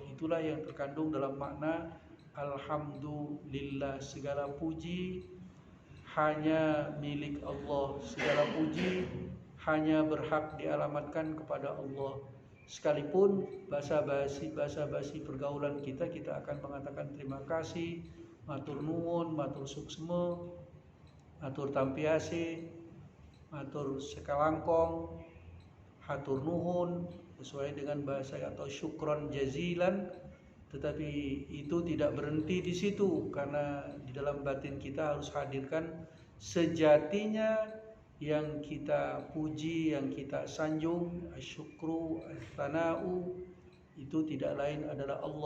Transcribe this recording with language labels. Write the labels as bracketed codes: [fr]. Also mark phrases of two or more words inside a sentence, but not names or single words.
[id] Itulah yang terkandung dalam makna alhamdulillah. Segala puji hanya milik Allah, segala puji hanya berhak dialamatkan kepada Allah. Sekalipun basa-basi pergaulan kita akan mengatakan terima kasih, [jv] matur nuwun, [ban] matur suksma, matur tampiase, [mad] matur sekalangkong, [su] hatur nuhun, [id] sesuai dengan bahasa atau [ar] syukron jazilan. [id] Tetapi itu tidak berhenti di situ, karena di dalam batin kita harus hadirkan sejatinya yang kita puji, yang kita sanjung, [ar] asyukru, as-sana'u, [id] itu tidak lain adalah Allah.